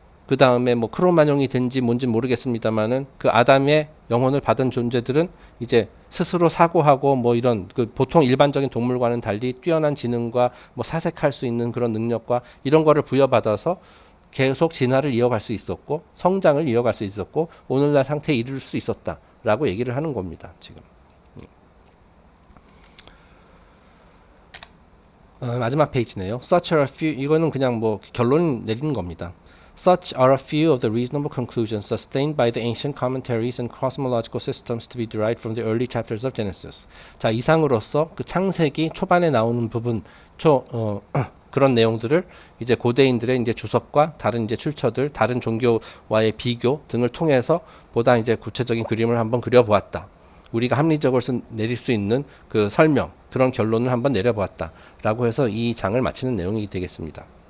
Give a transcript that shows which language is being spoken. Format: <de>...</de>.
<ko>그 다음에 뭐 크로마뇽이 된지 뭔지 모르겠습니다만은 그 아담의 영혼을 받은 존재들은 이제 스스로 사고하고 뭐 이런 그 보통 일반적인 동물과는 달리 뛰어난 지능과 뭐 사색할 수 있는 그런 능력과 이런 거를 부여받아서 계속 진화를 이어갈 수 있었고 성장을 이어갈 수 있었고 오늘날 상태에 이를 수 있었다라고 얘기를 하는 겁니다. 지금. 마지막 페이지네요.</ko> <en>Such are a few</en> <ko>이거는 그냥 뭐 결론 내리는 겁니다.</ko> <en>Such are a few of the reasonable conclusions sustained by the ancient commentaries and cosmological systems to be derived from the early chapters of Genesis.</en> <ko>자, 이상으로서 그 창세기 초반에 나오는 부분, 그런 내용들을 이제 고대인들의 이제 주석과 다른 이제 출처들, 다른 종교와의 비교 등을 통해서 보다 이제 구체적인 그림을 한번 그려보았다. 우리가 합리적으로 내릴 수 있는 그 설명, 그런 결론을 한번 내려보았다라고 해서 이 장을 마치는 내용이 되겠습니다.</ko>